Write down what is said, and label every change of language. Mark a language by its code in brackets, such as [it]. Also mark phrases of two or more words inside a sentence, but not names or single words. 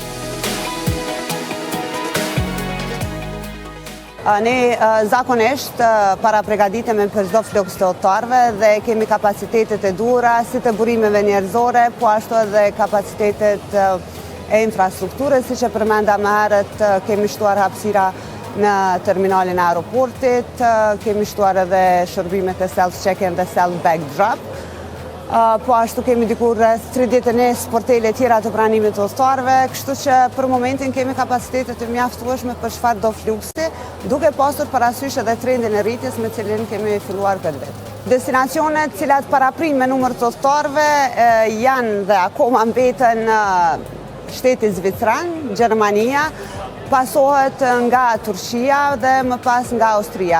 [sq] Ne zakonisht para përgatitemi për çdo fluks të udhëtarëve dhe kemi kapacitetet e duhura si të burimeve njerëzore, po ashtu edhe kapacitetet e infrastrukturës, siç e përmenda më herët, kemi shtuar hapësira në terminalin e aeroportit, kemi shtuar edhe shërbimet e [en] self-check-in [sq] dhe [en] self-bag drop. [sq] Po ashtu kemi diku rreth 31 sportele tjera të pranimit të udhëtarëve, kështu që për momentin kemi kapacitete të mjaftueshme për çfarëdo fluksi, duke pasur parasysh edhe trendin e rritjes me cilin kemi filluar këtë vit. Destinacionet cilat paraprin me numër të udhëtarëve janë dhe akoma mbeten shteti zvicran, Gjermania, pasohet nga Turqia dhe më pas nga Austria.